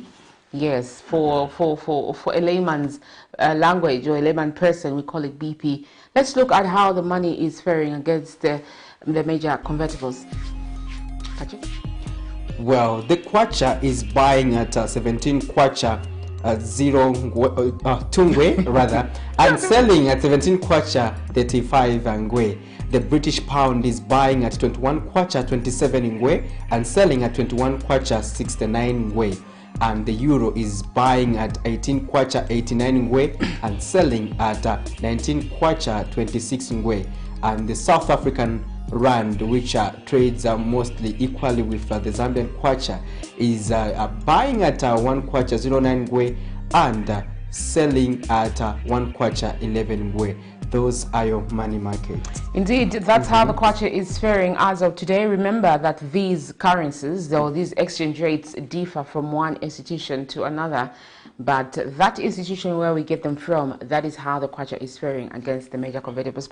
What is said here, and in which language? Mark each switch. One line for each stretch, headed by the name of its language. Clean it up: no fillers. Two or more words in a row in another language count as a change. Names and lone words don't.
English: Yes, for a layman's language or a layman person, we call it BP. Let's look at how the money is faring against the major convertibles. Well, the kwacha is buying at 17 kwacha. 2 ngwe rather, and selling at 17 kwacha 35 ngwe. The British pound is buying at 21 kwacha 27 ngwe and selling at 21 kwacha 69 ngwe. And the euro is buying at 18 kwacha 89 ngwe and selling at 19 kwacha 26 ngwe. And the South African rand, which trades mostly equally with the Zambian kwacha, is buying at 1 kwacha 09 ngwe and selling at 1 kwacha 11 ngwe. Those are your money markets. Indeed, that's how the kwacha is faring as of today. Remember that these currencies, though these exchange rates differ from one institution to another, but that institution where we get them from, that is how the kwacha is faring against the major convertibles.